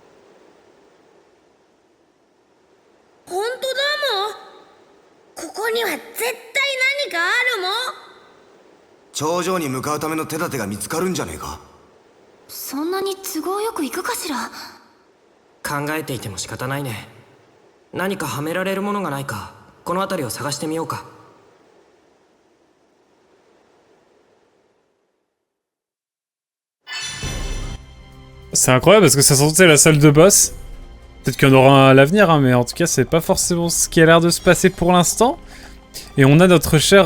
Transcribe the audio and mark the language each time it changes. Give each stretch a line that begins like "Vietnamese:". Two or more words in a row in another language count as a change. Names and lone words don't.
Japanese: 本当だもんここには絶対何かあるもん頂上に向かうための手立てが見つかるんじゃねえかそんなに都合よくいくかしら考えていても仕方ないね何かはめられるものがないかこの辺りを探してみようか
French: C'est incroyable parce que ça sentait la salle de boss. Peut-être qu'il y en aura un à l'avenir, hein, mais en tout cas, c'est pas forcément ce qui a l'air de se passer pour l'instant. Et on a notre cher...